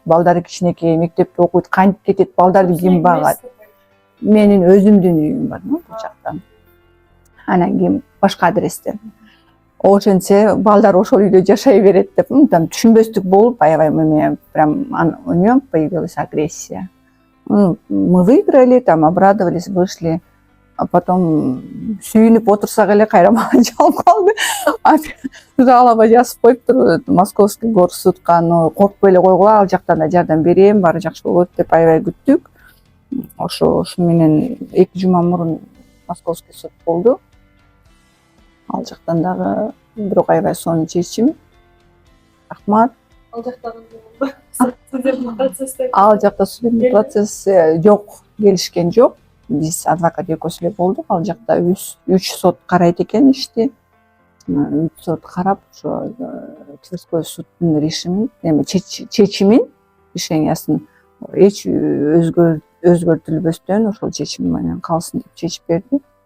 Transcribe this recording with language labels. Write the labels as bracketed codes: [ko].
[ky] Балдары кичинекей, мектепте окуйт, кантип кетет, балдарды ким багат? Менин өзүмдүн үйүм бар бул жакта. Анан кийин башка адресте. Ошентсе балдар ошол үйдө жашай берет деп, там түшүнбөстүк болуп, аябай эме [ru] прям у неё появилась агрессия. Мы выиграли, там обрадовались, вышли, а потом [ky] сүйүнүп отурсак эле кайра мага жалп калды. Жалоба жазып коюптур Московский горсудка, но коркпой эле койгула, ал жактан да жардам берем, баары жакшы болот деп аябай күттүк. Ошо менен 2 жума мурун Московский суд болду. Ал жактан дагы бирок аябай сонун чечим. Рахмат. Ал жакта судебный процесс. Ал жакта судебный процесс жок, келишкен жок. Биз адвокат экөөсү эле болдук. Ал жакта 3 сот карайт экен ишти. 3 сот карап, ошо Тверской суддун чечимин, решениясын эч өзгөртүлбөстөн ошол чечим менен калсын деп чечип берди.